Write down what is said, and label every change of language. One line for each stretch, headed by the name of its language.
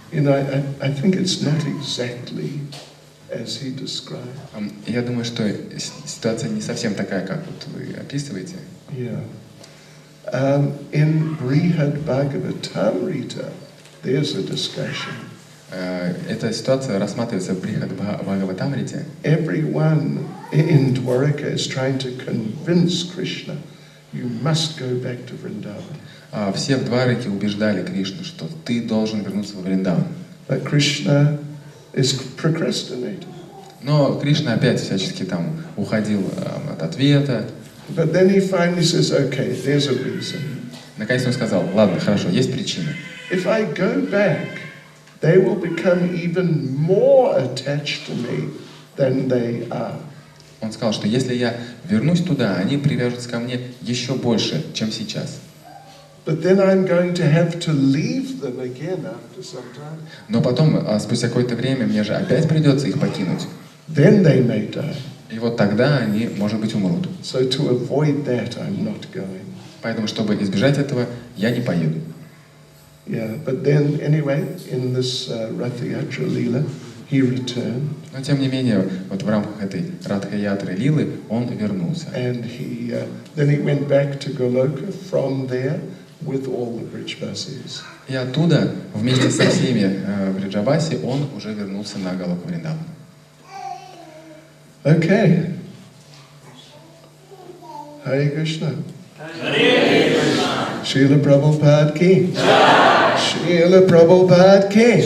English: You know, I think it's not exactly as he described.
Russian: Я думаю, что ситуация не совсем такая, как вот вы описываете.
English: Yeah. In Brihad Bhagavatamrita, there's a discussion.
Russian: Эта ситуация рассматривается в Брихад Бхагаватамрите.
English: Everyone in Dwarka is trying to convince Krishna, you must go back to Vrindavan.
Russian: Все в Двараке убеждали Кришну, что ты должен вернуться во Вриндаван.
English: But Krishna is procrastinating.
Russian: Но Кришна опять всячески там уходил от ответа.
English: But then he finally says, okay, there's a reason.
Russian: Наконец он сказал, ладно, хорошо, есть причина.
English: If I go back, they will become even more attached to me than they are.
Russian: Он сказал, что если я вернусь туда, они привяжутся ко мне еще больше, чем сейчас.
English: But then I'm going to have to leave them again after some time.
Russian: Но потом, спустя какое-то время, мне же опять придется их покинуть.
English: Then they may die.
Russian: И вот тогда они, может быть, умрут.
English: So to avoid that, I'm not going.
Russian: Поэтому, чтобы избежать этого, я не поеду.
English: Yeah, but then anyway, in this Rathayatra Lila, he returned.
Russian: Но тем не менее, вот в рамках этой Радха-ятры Лилы он вернулся.
English: And then he went back to Goloka from there with all the Vrijavasis.
Russian: И оттуда, вместе со всеми Вриджаваси, он уже вернулся на Галоку Вриндаван.
English: Okay.
Sanskrit: Hare Krishna. Hare Krishna.
Hindi: Srila Prabhupada ki. Jai. Srila Prabhupada ki.